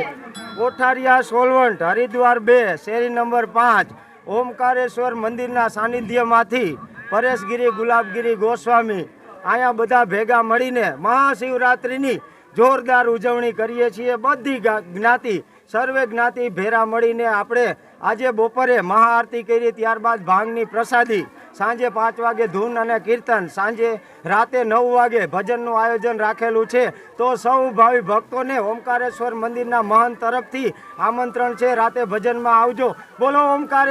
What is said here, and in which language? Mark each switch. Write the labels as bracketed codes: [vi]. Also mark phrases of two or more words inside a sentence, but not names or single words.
[gu] કોઠારિયા સોલવન્ટ હરિદ્વાર 2 શેરી નંબર 5 ઓમકારેશ્વર મંદિરના સાનિધ્યમાંથી પરેશગિરી ગુલાબગિરી ગોસ્વામી આયા બધા ભેગા મળીને મહાશિવરાત્રિની જોરદાર ઉજવણી કરીએ છીએ। બધી જ્ઞાતિ સર્વે જ્ઞાતિ ભેરા મળીને આપણે આજે બપોરે મહાઆરતી કરી, ત્યારબાદ ભાંગની પ્રસાદી, સાંજે 5 વાગે ધૂન અને કીર્તન, સાંજે રાતે 9 વાગે ભજનનું આયોજન રાખેલું છે। તો સૌ ભાવી ભક્તો ને ઓમકારેશ્વર મંદિરના મહંત તરફથી આમંત્રણ છે, રાતે ભજન મેં આવજો।